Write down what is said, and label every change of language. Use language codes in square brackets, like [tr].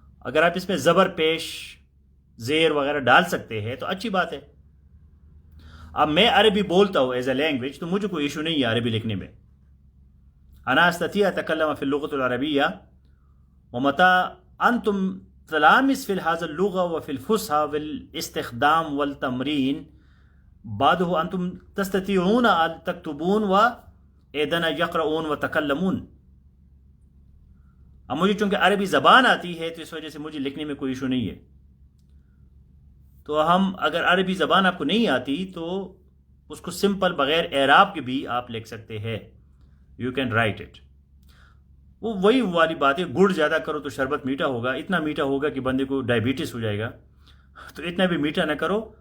[ur] اگر آپ اس میں زبر پیش زیر وغیرہ ڈال سکتے ہیں تو اچھی بات ہے. اب میں عربی بولتا ہوں [en] as a language [ur] تو مجھے کوئی ایشو نہیں ہے عربی لکھنے میں. [ar] انا استطيع اتكلم في اللغة العربية ومتى انتم تلامس في هذه اللغة وفي الفصحى والاستخدام والتمرين بعده انتم تستطيعون ان تكتبون وايضا يقرؤون وتكلمون. [ur] اب مجھے چونکہ عربی زبان آتی ہے تو اس وجہ سے مجھے لکھنے میں کوئی ایشو نہیں ہے. تو ہم اگر عربی زبان آپ کو نہیں آتی تو اس کو سمپل بغیر اعراب کے بھی آپ لکھ سکتے ہیں. [en] You can write it. [ur] وہ وہی والی بات ہے, گڑ زیادہ کرو تو شربت میٹھا ہوگا, اتنا میٹھا ہوگا کہ بندے کو ڈائبٹیز ہو جائے گا, تو اتنا بھی میٹھا نہ کرو.